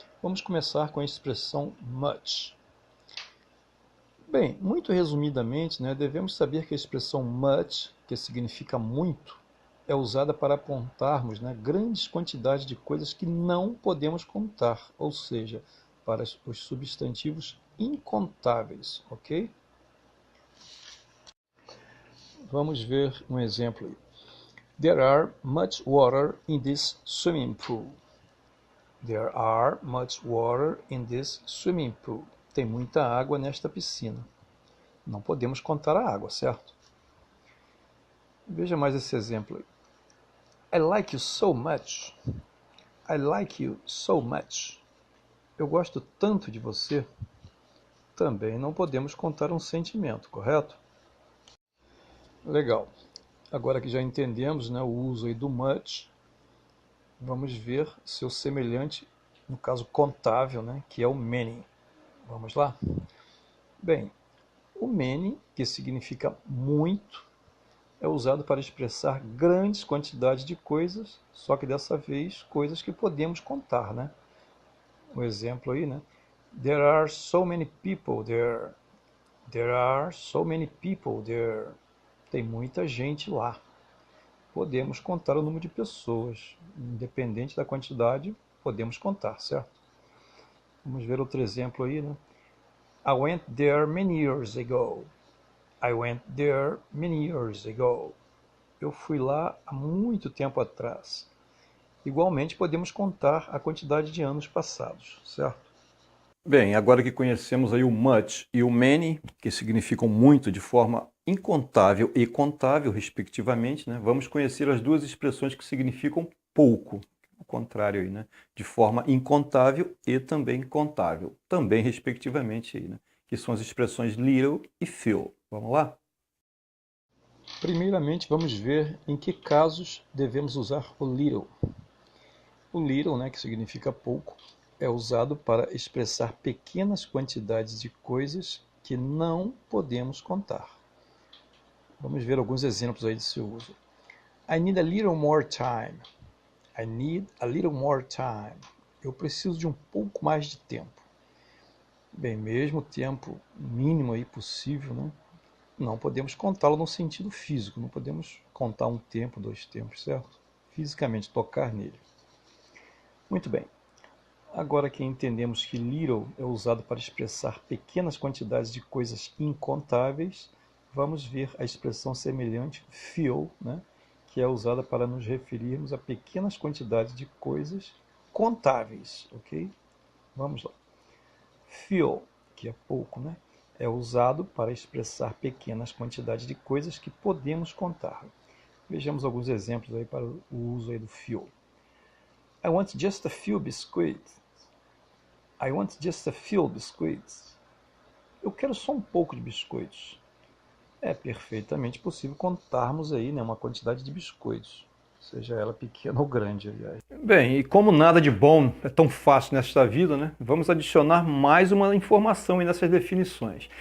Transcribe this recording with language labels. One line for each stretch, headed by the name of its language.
Portuguese: Vamos começar com a expressão much. Bem, muito resumidamente, devemos saber que a expressão much, que significa muito, é usada para apontarmos, grandes quantidades de coisas que não podemos contar, ou seja, para os substantivos incontáveis, ok? Vamos ver um exemplo aí.
English: There are much water in this swimming pool. There are much water in this swimming pool.
Portuguese: Tem muita água nesta piscina. Não podemos contar a água, certo? Veja mais esse exemplo aí.
English: I like you so much. I like you so much.
Portuguese: Eu gosto tanto de você. Também não podemos contar um sentimento, correto? Legal. Agora que já entendemos, o uso aí do much, vamos ver seu semelhante, no caso contável, que é o many. Vamos lá? Bem, o many, que significa muito, é usado para expressar grandes quantidades de coisas, só que dessa vez coisas que podemos contar, Um exemplo aí,
English: There are so many people there. There are so many people there.
Portuguese: Tem muita gente lá. Podemos contar o número de pessoas. Independente da quantidade, podemos contar, certo? Vamos ver outro exemplo aí,
English: I went there many years ago. I went there many years ago.
Portuguese: Eu fui lá há muito tempo atrás. Igualmente, podemos contar a quantidade de anos passados, certo? Bem, agora que conhecemos aí o much e o many, que significam muito de forma incontável e contável, respectivamente, vamos conhecer as duas expressões que significam pouco, o contrário aí, de forma incontável e também contável, também respectivamente aí, que são as expressões little e few. Vamos lá? Primeiramente, vamos ver em que casos devemos usar o little. O little, que significa pouco, é usado para expressar pequenas quantidades de coisas que não podemos contar. Vamos ver alguns exemplos aí de seu uso.
English: I need a little more time. I need a little more time.
Portuguese: Eu preciso de um pouco mais de tempo. Bem, mesmo o tempo mínimo aí possível, não podemos contá-lo no sentido físico. Não podemos contar um tempo, dois tempos, certo? Fisicamente, tocar nele. Muito bem. Agora que entendemos que little é usado para expressar pequenas quantidades de coisas incontáveis, vamos ver a expressão semelhante few, que é usada para nos referirmos a pequenas quantidades de coisas contáveis, ok? Vamos lá. Few, que é pouco, é usado para expressar pequenas quantidades de coisas que podemos contar. Vejamos alguns exemplos aí para o uso aí do few.
English: I want just a few biscuits. I want just a few biscuits.
Portuguese: Eu quero só um pouco de biscoitos. É perfeitamente possível contarmos aí, uma quantidade de biscoitos, seja ela pequena ou grande, aliás. Bem, e como nada de bom é tão fácil nesta vida, vamos adicionar mais uma informação aí nessas definições.